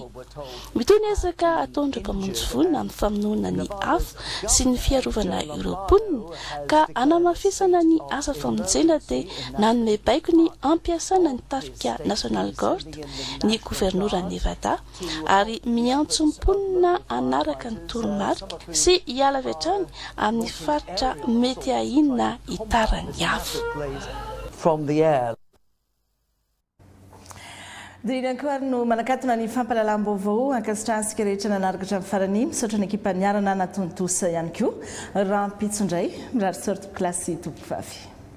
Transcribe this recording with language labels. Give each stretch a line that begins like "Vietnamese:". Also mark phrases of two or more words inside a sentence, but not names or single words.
Malagasy: Mitony ezaka ataon'ireo mpamonjy vola amin'ny famonoana ny afo sy ny fiarovana ireo mponina ka hanamafisana ny asa famonjena dia nanome baiko ny ampiasana ny tafika National Guard ny governoran'i Nevada ary miantso mponina hanaraka ny toromarika sy hiala avy hatrany amin'ny faritra mety ahina hitaran'ny afo.
English: from the air.
Malagasy: Diriankoary no manakatona ny fampalalam-baovao ankasitrahantsika rehetra nanaraka hatramin'ny farany misaotra ny ekipa niarana natontosa ihany koa raha mpitsondray mirary sorty klasy tompoko vavy.